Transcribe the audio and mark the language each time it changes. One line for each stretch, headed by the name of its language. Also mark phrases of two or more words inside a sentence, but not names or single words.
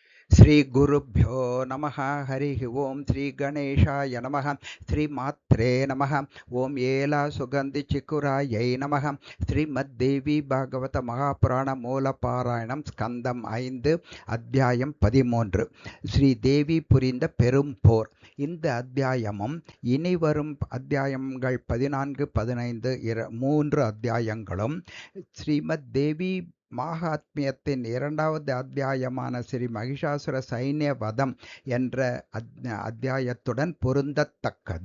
Sanskrit: ಶ್ರೀಗುರುಭ್ಯೋ ನಮಃ. ಹರಿ ಓಂ. ಶ್ರೀ ಗಣೇಶಾಯ ನಮಃ. ಶ್ರೀಮಾತ್ರೇ ನಮಃ. ಓಂ ಏಲ ಸುಗಂಧಿ ಚಿಕ್ಕುರಾಯೈ ನಮಃ.
Tamil: ஸ்ரீமத்தேவி பாகவத மகாபுராண மூலபாராயணம் ஸ்கந்தம் 5 அத்தியாயம் 13. ஸ்ரீதேவி புரிந்த பெரும் போர். இந்த அத்தியாயமும் இனிவரும் அத்தியாயங்கள் 14, 15 3 அத்தியாயங்களும் ஸ்ரீமத் தேவி மகாத்மியத்தின் 2வது அத்தியாயமான ஸ்ரீ மகிஷாசுர சைன்ய வதம் என்ற அத்தியாயத்துடன் பொருந்தத்தக்கது.